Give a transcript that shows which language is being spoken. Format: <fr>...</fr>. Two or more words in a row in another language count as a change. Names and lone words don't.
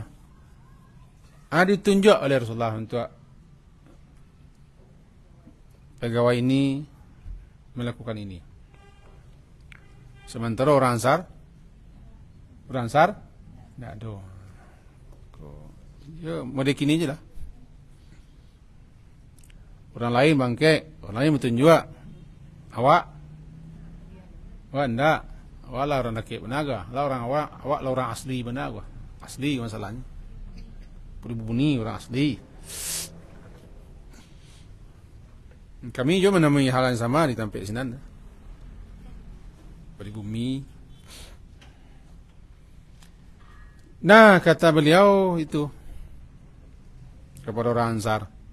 <id>Ditunjuk oleh Rasulullah untuk pegawai ini melakukan ini. Sementara orang Ansar tidak ada. Ya,</id> <min>model kini je lah. Orang lain bangkit, orang lain bertunjuk. Awak enggak. Awak lah orang nakik benaga. Lah orang awak lah orang asli benaga. Asli masalahnya.</min> <id>Pribumi orang asli. Kami juga menemui hal yang sama di tempat Sinan. Pribumi. Nah, kata beliau itu kepada orang Ansar</id>